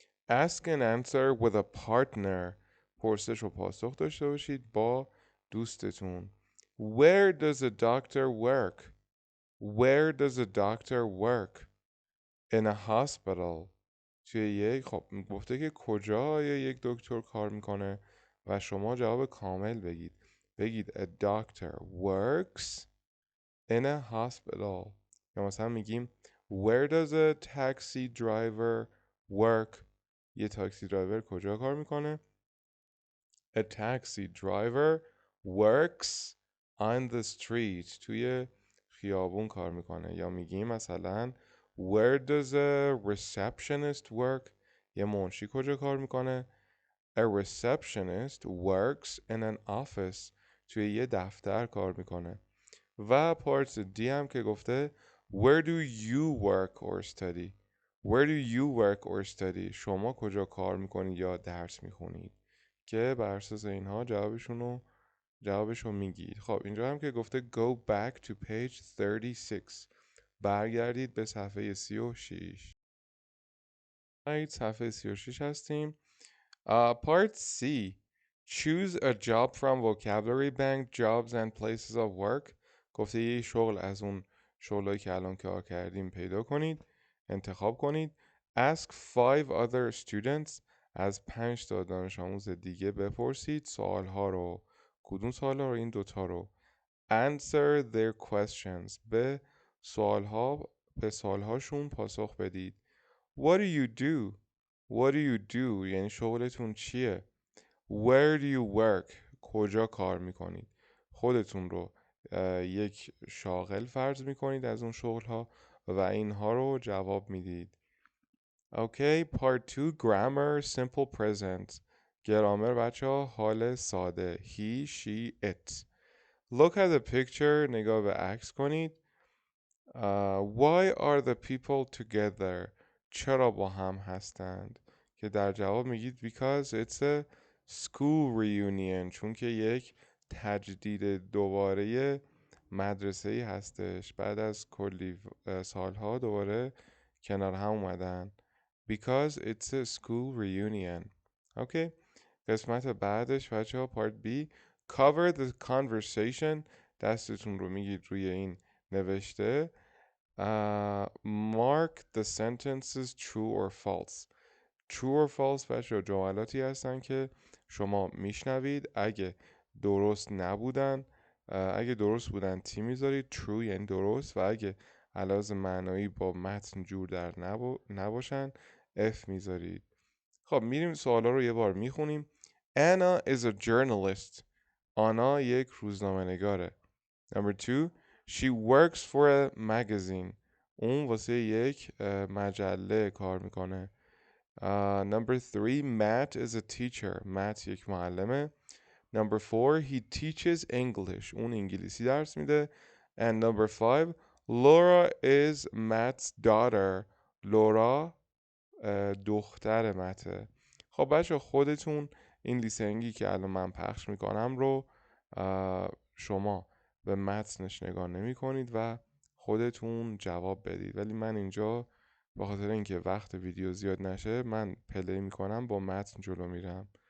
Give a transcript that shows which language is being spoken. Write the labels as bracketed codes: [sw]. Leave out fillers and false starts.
[en] Ask and answer with a partner. [fa] پرسش و پاسخ داشته باشید با دوستتون. [en] Where does a doctor work? Where does a doctor work? In a hospital. [fa] توی یک، خب گفته که کجا یک دکتر کار میکنه و شما جواب کامل بگید. بگید [en] a doctor works in a hospital. [fa] یا مثلا میگیم [en] Where does a taxi driver work? [fa] یه تاکسی درایور کجا کار میکنه؟ [en] A taxi driver works on the street. [fa] توی خیابون کار میکنه. یا میگیم مثلا [en] Where does a receptionist work? [fa] یه منشی کجا کار میکنه؟ [en] A receptionist works in an office. [fa] توی یه دفتر کار میکنه. و پارت دی هم که گفته [en] Where do you work or study? Where do you work or study? [fa] شما کجا کار میکنید یا درس میخونید؟ که بر اساس اینها جوابشو میگید. خب اینجا هم که گفته [en] Go back to page 36. [fa] برگردید به صفحه 36. صفحه 36 هستیم. [en] Part C. Choose a job from vocabulary bank, jobs and places of work. [fa] گفته یه شغل از اون شغلایی که الان کار کردیم پیدا کنید، انتخاب کنید. [en] Ask 5 other students. [fa] از 5 تا دانش آموز دیگه بپرسید سوالها رو. کدوم سوالها رو؟ این دوتا رو. [en] Answer their questions. [fa] به سوالهاشون پاسخ بدید. [en] What do you do? What do you do؟ [fa] یعنی شغلتون چیه؟ [en] Where do you work؟ [fa] کجا کار میکنید. خودتون رو یک شاغل فرض میکنید از اون شغل ها و اینها رو جواب میدید. [en] Okay, part 2 grammar simple present. [fa] گرامر بچه ها حال ساده. [en] he, she, it. look at the picture. [fa] نگاه به عکس کنید. [en] Why are the people together? [fa] چرا با هم هستند؟ که در جواب میگید [en] because it's a school reunion. [fa] چون که یک تجدید دوباره مدرسه ای هستش. بعد از کلی سالها دوباره کنار هم اومدن. [en] Because it's a school reunion. Okay. [fa] قسمت بعدش بچه ها [en] part B. Cover the conversation. [fa] دستتون رو میگید روی این نوشته. [en] Mark the sentences true or false. True or false [fa] بچه جملاتی هستن که شما میشنوید. اگه درست نبودن، اگه درست بودن تی میذارید، true یعنی درست، و اگه علاوه معنایی با متن جور در نباشن F میذارید. خب میریم سوالا رو یه بار میخونیم. [en] Anna is a journalist. [fa] آنا یک روزنامه نگاره. [en] Number 2, she works for a magazine. [fa] اون واسه یک مجله کار میکنه. [en] Number 3, Matt is a teacher. [fa] Matt یک معلمه. [en] Number 4, he teaches English. [fa] اون انگلیسی درس میده. [en] And number 5, Laura is Matt's daughter. [fa] لورا دختر مته. خب بچه خودتون این لیسنینگی که الان من پخش میکنم رو شما به متنش نگاه نمی کنید و خودتون جواب بدید، ولی من اینجا به خاطر اینکه وقت ویدیو زیاد نشه من پلی میکنم، با متن جلو میرم.